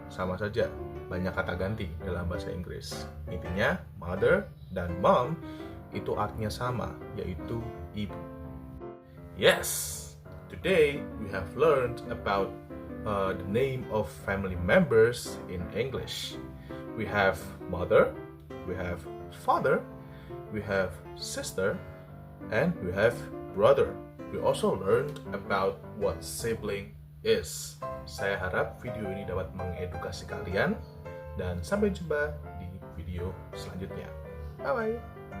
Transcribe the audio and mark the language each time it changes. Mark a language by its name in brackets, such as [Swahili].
[Indonesian] Sama saja, banyak kata ganti dalam bahasa Inggris. Intinya, mother dan mom itu artinya sama, yaitu ibu. [English] Yes, today we have learned about the name of family members in English. We have mother, we have father, we have sister, and we have brother. We also learned about what sibling is. [Indonesian] Saya harap video ini dapat mengedukasi kalian, dan sampai jumpa di video selanjutnya. Bye-bye.